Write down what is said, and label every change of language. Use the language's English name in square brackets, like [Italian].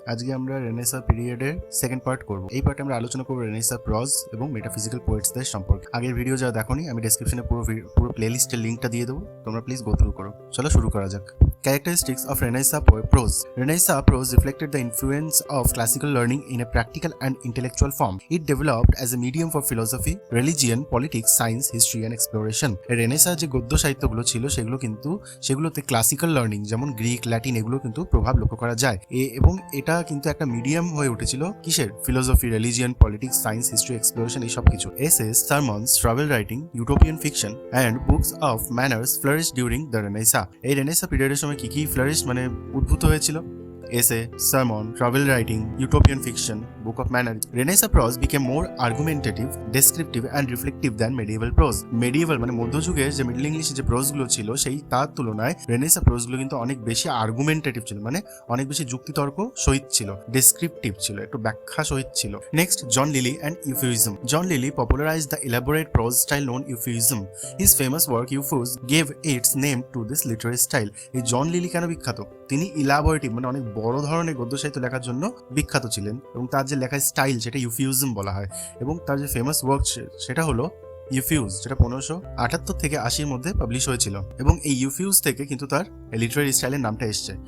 [Bangla] আজকে আমরা রেনেসাঁ পিরিয়ডের সেকেন্ড পার্ট করব। এই পার্টে আমরা আলোচনা করব রেনেসাঁ প্রজ এবং মেটাফিজিক্যাল পোয়েটসদের সম্পর্কে। আগের ভিডিও যারা দেখোনি, আমি ডেসক্রিপশনে পুরো প্লেলিস্টের লিংকটা দিয়ে দেবো, তোমরা প্লিজ গো থ্রু করো। চলো শুরু করা যাক। [English] Characteristics of Renaissance prose. Renaissance prose reflected the influence of classical learning in a practical and intellectual form. It developed as a medium for philosophy, religion, politics, science, history and exploration. [Bangla] Renaissance যে গদ্য সাহিত্যগুলো ছিল সেগুলোতে classical learning যেমন Greek, Latin এগুলো কিন্তু প্রভাব লক্ষ্য করা যায় এবং এটা কিন্তু একটা মিডিয়াম হয়ে উঠেছিল কিসের? Philosophy, religion, politics, science, history, exploration এই সব কিছু। [English] Essays, sermons, travel writing, utopian fiction and books of manners flourish during the renaissance. [Bangla] এই রেনেসাঁ পিরিয়ডের সময় কি ফ্লারিশ মানে উদ্ভূত হয়েছিল? [English] Essay, sermon, travel writing, utopian fiction, book of manners. Renaissance prose became more argumentative, descriptive and reflective than medieval prose. [Bangla] Medieval মানে মধ্যযুগে যে মিডল ইংলিশে যে প্রোজগুলো ছিল সেই তার তুলনায় রেনেসাঁ প্রোজগুলো কিন্তু অনেক বেশি আর্গুমেন্টেটিভ ছিল, মানে অনেক বেশি যুক্তিতর্ক সহিত ছিল, ডেসক্রিপটিভ ছিল, একটু ব্যাখ্যা সহিত ছিল। Next, John lily and Euphuism. [English] John Lyly popularized the elaborate prose style known Euphuism. His famous work Euphues gave its name to this literary style. [Bangla] এই জন লিলি কেন বিখ্যাত? তিনি ইলাবোরেটিভ মানে অনেক বড় ধরনের গদ্য সাহিত্য লেখার জন্য বিখ্যাত ছিলেন এবং তার যে লেখার স্টাইল সেটা ইউফিউজম বলা হয় এবং তার যে ফেমাস ওয়ার্ক সেটা হলো ইউফিউজ, যেটা 1578 থেকে 80 মধ্যে পাবলিশ হয়েছিল এবং এই ইউফিউজ থেকে কিন্তু তার লিটারারি স্টাইলের নামটা এসছে।